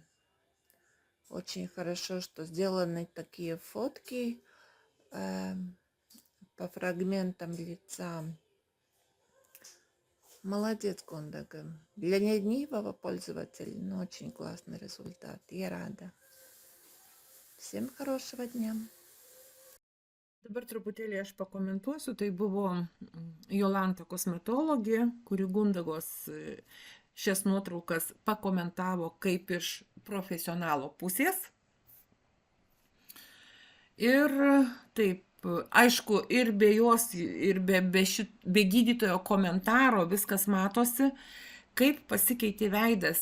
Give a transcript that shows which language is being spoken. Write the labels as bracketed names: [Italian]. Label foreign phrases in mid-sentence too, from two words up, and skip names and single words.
[Russian] Очень хорошо, что сделаны такие фотки по фрагментам лица. Молодец, Гундага. Для ленивого пользователя, ну, очень классный результат. Я рада. Всем хорошего дня. [Lithuanian] Dabar truputėlį aš pakomentuosiu. Tai buvo Jolanta kosmetologė, kuri Gundagos šias nuotraukas pakomentavo kaip iš profesionalo pusės. Ir taip, aišku, ir be jos, ir be gydytojo komentaro viskas matosi, kaip pasikeitė veidas.